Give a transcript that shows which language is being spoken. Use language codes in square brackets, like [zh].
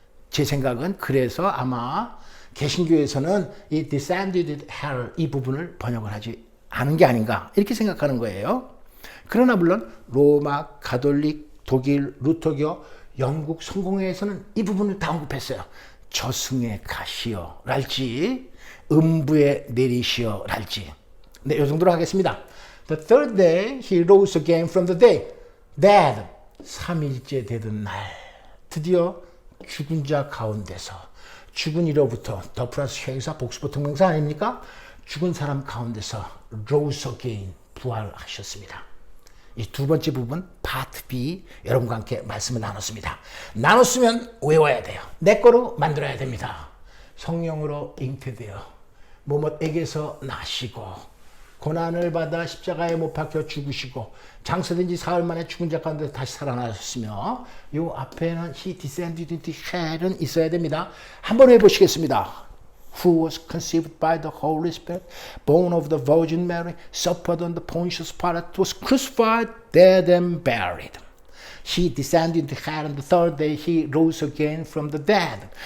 [ko] 제 생각은 그래서 아마 개신교에서는 이 descended hell 이 부분을 번역을 하지 않은 게 아닌가 이렇게 생각하는 거예요. 그러나 물론 로마, 가톨릭, 독일, 루터교, 영국 성공회에서는 이 부분을 다 언급했어요. 저승에 가시오 랄지 음부에 내리시오 랄지. 네, 이 정도로 하겠습니다. [en] The third day he rose again from the dead. [ko] 3일째 되던 날 드디어 죽은 자 가운데서 죽은 이로부터 더 플러스 형용사 복수보 등명사 아닙니까? 죽은 사람 가운데서 [en] rose again [ko] 부활하셨습니다. 이 두 번째 부분 파트 B 여러분과 함께 말씀을 나눴습니다. 나눴으면 외워야 돼요. 내 거로 만들어야 됩니다. 성령으로 잉태되어 뭐뭐에게서 나시고 고난을 받아 십자가에 못 박혀 죽으시고 장사된 지 사흘 만에 죽은 자 가운데 다시 살아나셨으며 요 앞에는 [en] he descended into hell은 [ko] 있어야 됩니다. 한번 해보시겠습니다. [en] Who was conceived by the Holy Spirit, born of the Virgin Mary, suffered under Pontius Pilate, was crucified, dead and buried. He descended into hell, and the third day he rose again from the dead.